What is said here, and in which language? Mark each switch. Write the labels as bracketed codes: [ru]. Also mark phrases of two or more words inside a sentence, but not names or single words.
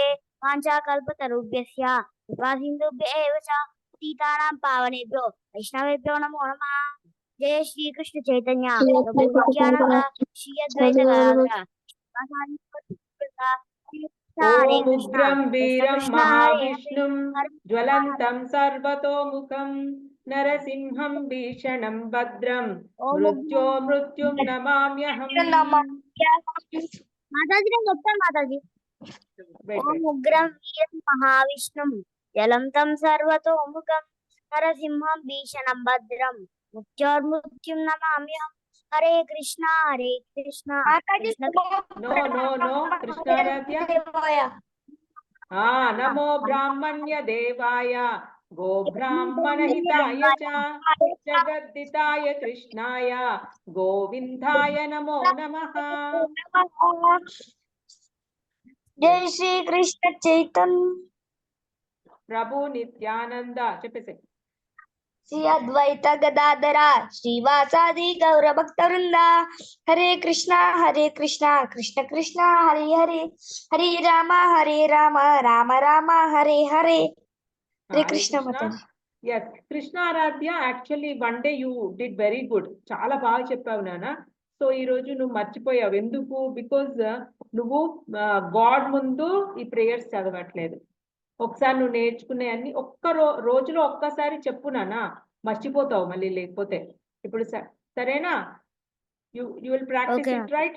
[sa] वाञ्छाकल्पतरुभ्यश्च कृपासिन्धुभ्य एव च पतितानां पावनेभ्यो वैष्णवेभ्यो नमो नमः। जय श्री कृष्ण चैतन्य प्रभु नित्यानंद श्री अद्वैत गदाधर हरे ओम कृष्णा उग्रं कृष्ण वीरं कृष्ण हरे हरे महाविष्णुं हरे ज्वलन्तं सर्वतोमुखं नरसिंहं भीषणं भद्रं ओम मृत्युं नमाम्यहम्। माताजी ने गप्पा माताजी ओम उग्रं वीरं महाविष्णुं जलंतं सर्वतोमुखं नरसिंहं भीषणं भद्रं मृत्युर्मृत्युं नमाम्यहम्। हरे कृष्णा कृष्ण नो नो नो कृष्णाराध्य नमो ब्राह्मण्य देवाय गो ब्राह्मण हिताय च जगद्दिताय कृष्णाय गोविंदाय नमो नमः। जय श्री कृष्ण चैतन्य प्रभु नित्यानंद चेप्पेसे श्री अद्वैत गदाधर श्रीवासादि गौर भक्तवृंदा। हरे कृष्णा कृष्ण कृष्ण हरे हरे हरे राम राम राम हरे हरे। हरे कृष्ण माताजी। [en] yes కృష్ణారాధ్య actually one day you did very good, [te] చాలా బాగా చెప్పావు నాన్న. సో ఈ రోజు నువ్వు మర్చిపోయావు ఎందుకు? బికాజ్ నువ్వు గాడ్ ముందు ఈ ప్రేయర్స్ చదవట్లేదు. ఒకసారి నువ్వు నేర్చుకునే అన్ని ఒక్క రోజులో ఒక్కసారి చెప్పు నాన్న, మర్చిపోతావు మళ్ళీ లేకపోతే. ఇప్పుడు సరేనా? [en] you will practice it right.